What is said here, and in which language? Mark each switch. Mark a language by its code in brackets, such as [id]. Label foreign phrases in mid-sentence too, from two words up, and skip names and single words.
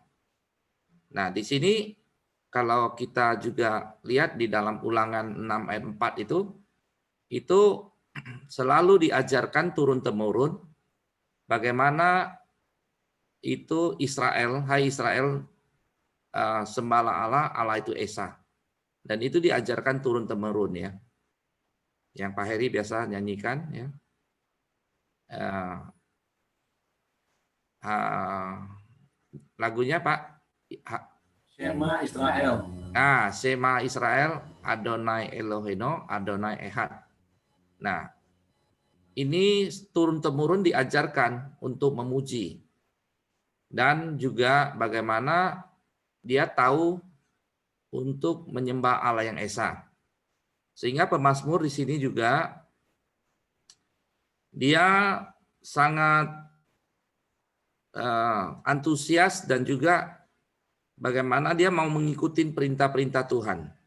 [id] Nah, di sini kalau kita juga lihat di dalam Ulangan 6 ayat 4 itu selalu diajarkan turun-temurun bagaimana itu Israel, hai Israel, sembahlah Allah, Allah itu Esa. Dan itu diajarkan turun-temurun ya. Yang Pak Heri biasa nyanyikan ya. Lagunya Pak, [he] שמע ישראל. Nah, שמע ישראל, אדוני אלוהינו, אדוני אחד. [id] Nah, ini turun-temurun diajarkan untuk memuji. Dan juga bagaimana dia tahu untuk menyembah Allah yang esa. Sehingga pemazmur di sini juga dia sangat antusias dan juga bagaimana dia mau mengikuti perintah-perintah Tuhan.